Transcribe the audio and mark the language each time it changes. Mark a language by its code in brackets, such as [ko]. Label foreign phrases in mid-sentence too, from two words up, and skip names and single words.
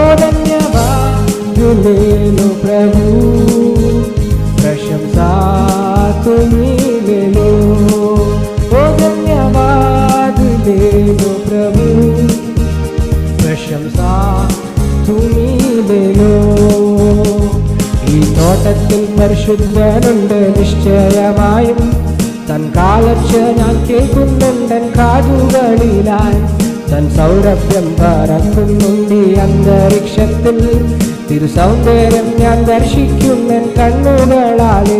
[hi] धन्यवाद ले लो प्रभु, प्रशंसा तुम्हीं ले लो। ओ धन्यवाद ले लो प्रभु, प्रशंसा तुम्हीं ले लो। [kn] ಈ ತೋಟಕ್ಕೆ [ml] പരിശുദ്ധനുണ്ട് നിശ്ചയമായും. തൻ കാലച്ച ഞാൻ കേൾക്കുന്നുണ്ടൻ കാതുകളിലായി. തൻ സൗരഭ്യം പറക്കുന്നുണ്ട് ഈ അന്തരീക്ഷത്തിൽ. തിരുസൗന്ദര്യം ഞാൻ ദർശിക്കുന്നൻ കണ്ണുകളാലെ.